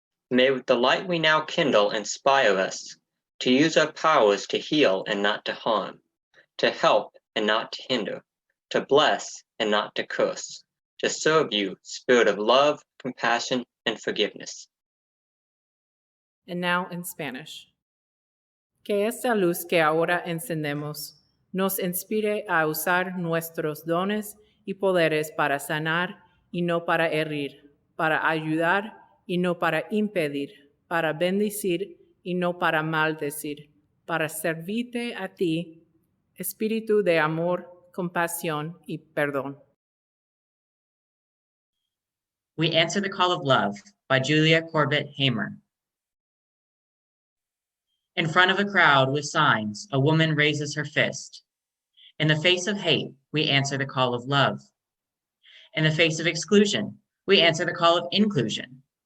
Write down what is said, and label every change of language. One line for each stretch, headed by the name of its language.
English: May the light we now kindle inspire us to use our powers to heal and not to harm, to help and not to hinder, to bless and not to curse, to serve you, spirit of love, compassion, and forgiveness. And now in Spanish.
Spanish: Que esta luz que ahora encendemos nos inspire a usar nuestros dones y poderes para sanar y no para herir, para ayudar y no para impedir, para bendecir y no para maldecir, para servirte a ti, espíritu de amor, compasión y perdón.
English: We Answer the Call of Love by Julia Corbett Hamer. In front of a crowd with signs, a woman raises her fist. In the face of hate, we answer the call of love. In the face of exclusion, we answer the call of inclusion.